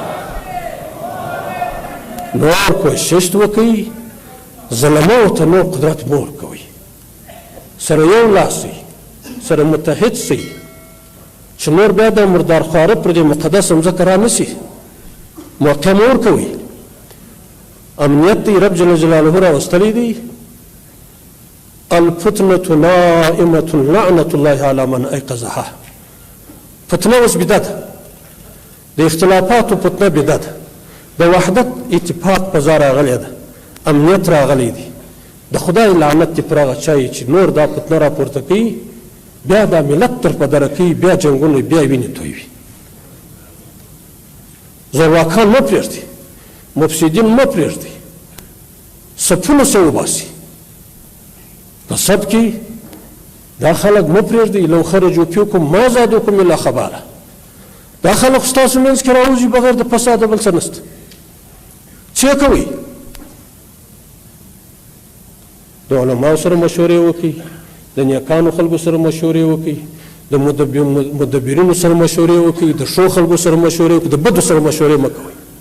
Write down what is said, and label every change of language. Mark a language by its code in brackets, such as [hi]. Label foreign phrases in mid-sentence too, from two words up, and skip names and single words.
[ps] نور کوشش وکړئ، ظلمو ته نور قدرت مه ورکوئ، سره یو لاس سئ، سره متحد سئ، چې نور بیا د مردار خواره پر دې مقدس مځکه را نه سي. موقع مه ورکوئ. امنیت دی رب جل جلاله راوستلی دی. [ar] الفتنة نائمة لعنة الله على من ایقظها. [ps] فتنه اوس بیده ده، د اختلافاتو فتنه بیده ده، د وحدت اتفاق په ځای راغلی ده، امنیت راغلی دی. د خدای لعنت دی پر هغه چا چې نور دا فتنه راپورته کوي، بیا دا ملت تر پدره کوي، بیا جنګونه، بیا وینې تویوي. زورواکان مه پرېږدئ، مفسدین مه پرېږدئ، صفونه سه وباسي. په صف کې دا خلک مه پرېږدئ. [ar] لو خرجوا فیکم ما زادوکم الا خباله. [ps] دا خلک ستاسو منځ کې راوځي بغیر د فساده بل څه نشته. څه کوئ؟ د علماو سره مشورې وکړئ، د نیکانو خلکو سره مشورې وکړئ، د مدبرینو سره مشورې وکړئ، د ښو خلکو سره مشورې وکړئ، د بدو سره مشورې مه کوئ.